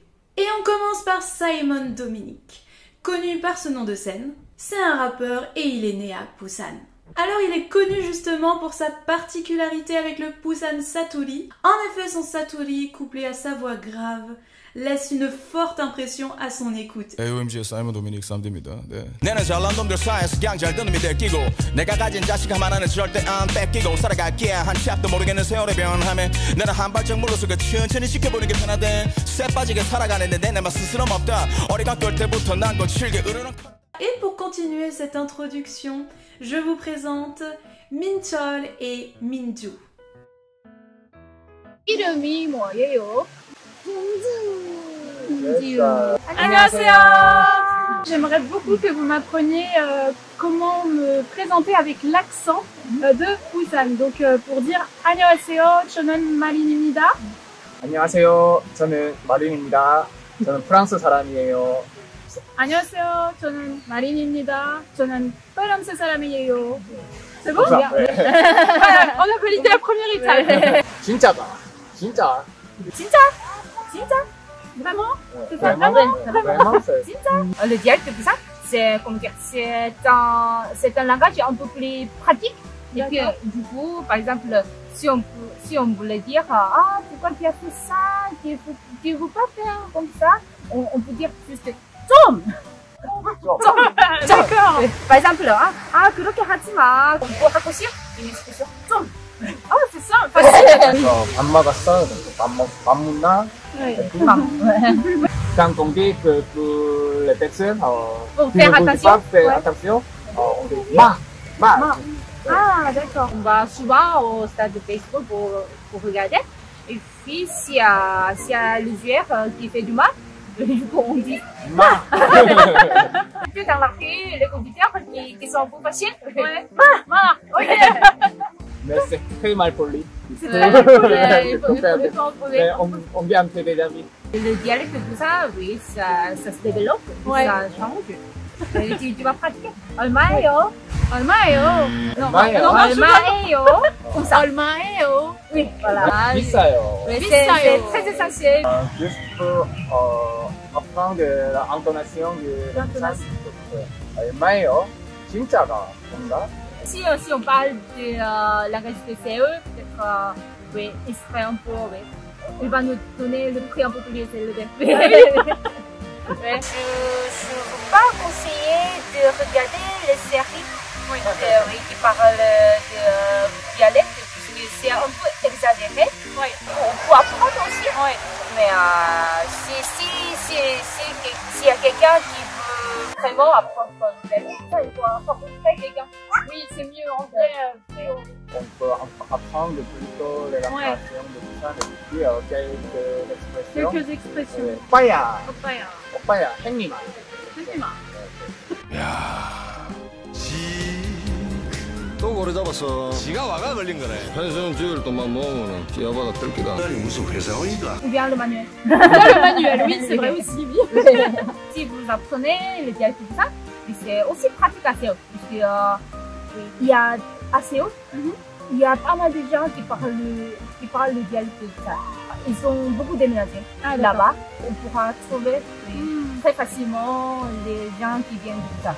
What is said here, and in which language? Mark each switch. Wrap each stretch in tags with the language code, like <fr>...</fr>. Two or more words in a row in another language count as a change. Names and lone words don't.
<fr>Et on commence par Simon Dominic. Connu par ce nom de scène, c'est un rappeur et il est né à Busan. Alors il est connu justement pour sa particularité avec le Busan Saturi. En effet, son Saturi, couplé à sa voix grave, laisse une forte impression à son écoute.</fr> <ko>AOMG의 사이먼 도미닉 쌈입니다. 내는 잘난 놈들 사이에서 그냥 잘 드는 믿을 끼고 내가 가진 자식 하나는 절대 안 뺏기고 살아갈게 한 짝도 모르겠는 세월의 변함에 나는 한 발짝 물러서고 천천히 지켜보는 게 편하대 쇠 빠지게 살아가는데 내 맘 스스럼 없다 어리가 될 때부터 난 거칠게 으르렁.</ko> <fr>Et pour continuer cette introduction, je vous présente Minchol et Minju.</fr> <ko>이름이 뭐예요? 안녕하세요.</ko> <fr>J'aimerais beaucoup que vous m'appreniez comment me présenter avec l'accent de Busan. Donc pour dire</fr> <ko>안녕하세요, 저는 마린입니다. 안녕하세요. 저는 마린입니다. 저는 프랑스 사람이에요. 안녕하세요, 저는 마린입니다. 저는 프랑스 사람이에요.</ko> <fr>C'est bon? Ouais. On a validé la première étape.</fr> <ko>진짜다. 진짜. 진짜? 진짜?</ko> <fr>Vraiment? C'est ça, Vraiment? vraiment? Vraiment, c'est...</fr> <ko>진짜?</ko> <fr>Le dialecte de Busan, c'est comment dire, c'est un langage un peu plus pratique. Et puis, du coup, par exemple, si on voulait dire ah pourquoi tu as fait ça, tu veux pas faire comme ça, on peut dire juste 좀. D'accord. Par exemple,</fr> <ko>그렇게 하지 마. 뭐 하고 싶어?</ko> <fr>Une expression 좀. Oh, c'est ça, facile.</fr> <ko>밥 먹었어? 밥 먹나?</ko> <fr>Quand on dit que les personnes Faut faire attention. Faire attention. On dit ma. Ah, d'accord. On va souvent au stade de baseball pour regarder. Et puis, s'il y a le joueur qui fait du mal, du coup, on dit Ma. Et puis, dans la rue, les compétiteurs qui sont un peu faciles. Ouais. Voilà. Ok. Mais c'est très mal poli. C'est très mal poli. Il faut Mais on vient de des amis. Le dialecte de ça, oui, ça se développe, Ouais. ça change. Tu vas pratiquer.</fr> <ko>얼마예요? 얼마예요? Non, 얼마예요? 얼마예요?</ko> <fr>comme ça. 얼마예요? Oui, voilà.</fr> <ko>비싸요.</ko> <fr>Oui,</fr> <ko>비싸요.</ko> <fr>c'est très essentiel. Juste pour apprendre l'intonation de L'intonation.</fr> <ko>얼마예요? 진짜가 뭔가?</ko> <fr>Si on parle de langage de CE, peut-être, oui, il serait un peu, oui. Il va nous donner le prix un peu plus élevé. Ouais. Je ne veux pas conseiller de regarder les séries qui parlent de dialecte, parce que c'est un peu exagéré. Ouais. On peut apprendre aussi, mais s'il y a quelqu'un qui veut vraiment apprendre l'anglais, ça, il faut rencontrer quelqu'un. Oui, c'est mieux en vrai. On peut apprendre plutôt les créations de Busan et puis quelques expressions. Quelques expressions.</fr> <ko>오빠야,</ko> <fr>Papaya.</fr> <ko>오빠야, 행님아. 또 고래 잡았어. 지가 와가 걸린 거네. 펜션 지을 돈만 모으면 기아바다 뜰기다. 아니 무슨 회사원이가?</ko> <fr>Ou bien le manuel. Le manuel, oui, c'est vrai aussi. Oui. Si vous apprenez le dialecte de ça, c'est aussi pratique à Séoul. Parce que il y a à Séoul, il y a pas mal de gens qui parlent le dialecte de ça. Ils sont beaucoup déménagés là-bas. On pourra trouver très facilement les gens qui viennent de ça.</fr>